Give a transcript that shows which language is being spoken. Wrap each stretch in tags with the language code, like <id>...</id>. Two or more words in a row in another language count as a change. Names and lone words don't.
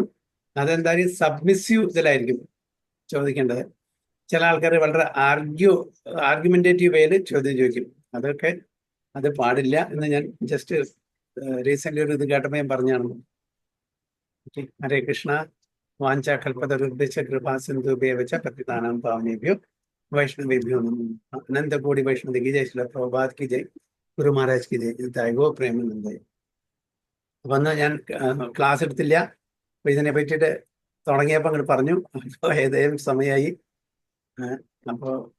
<ml>അതെന്തായാലും സബ്മിസീവ് ഇതിലായിരിക്കും ചോദിക്കേണ്ടത്. ചില ആൾക്കാർ വളരെ</ml> <en>argumentative way</en> <ml>ചോദ്യം ചോദിക്കും. അത് പാടില്ല എന്ന് ഞാൻ</ml> <en>just recent</en> <ml>ഒരു ഇത് കേട്ടപ്പോൾ ഞാൻ പറഞ്ഞാണ്.</ml> <sa>ഹരേ കൃഷ്ണ. വാഞ്ച കൽപ്പതരുദ്ദേശ കൃപാ സിന്ധുഭ്യവച പതിതാനാം പാവനേഭ്യോ വൈഷ്ണവേഭ്യോ നമോ.</sa> <hi>अनन्तकोटि वैष्णव की जय, श्रील प्रभुपाद की जय, गुरु महाराज की जय, तायगो प्रेमानन्दायी.</hi> <ml>അപ്പൊ അന്ന് ഞാൻ ക്ലാസ് എടുത്തില്ല. അപ്പൊ ഇതിനെ പറ്റിയിട്ട് തുടങ്ങിയപ്പോൾ അങ്ങോട്ട് പറഞ്ഞു. അപ്പോൾ ഏതായാലും സമയമായി. അപ്പോൾ</ml>